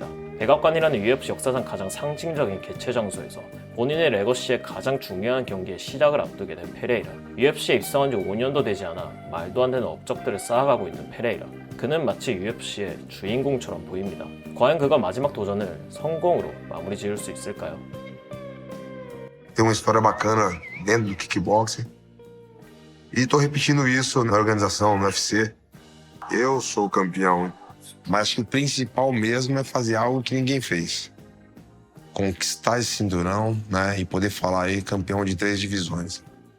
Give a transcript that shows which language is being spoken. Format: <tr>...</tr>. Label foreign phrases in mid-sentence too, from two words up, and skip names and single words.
<ko>백악관이라는 UFC 역사상 가장 상징적인 개최 장소에서 본인의 레거시의 가장 중요한 경기의 시작을 앞두게 된 페레이라. UFC에 입성한 지 5년도 되지 않아 말도 안 되는 업적들을 쌓아가고 있는 페레이라. 그는 마치 UFC의 주인공처럼 보입니다. 과연 그가 마지막 도전을 성공으로 마무리 지을 수 있을까요?</ko> <pt>Tem uma história bacana dentro do kickboxing. E tô repetindo isso na organização, no UFC. Eu sou o campeão, mas acho que o principal mesmo é fazer algo que ninguém fez. Conquistar esse cinturão, né, e poder falar aí campeão de 3 divisões.</pt>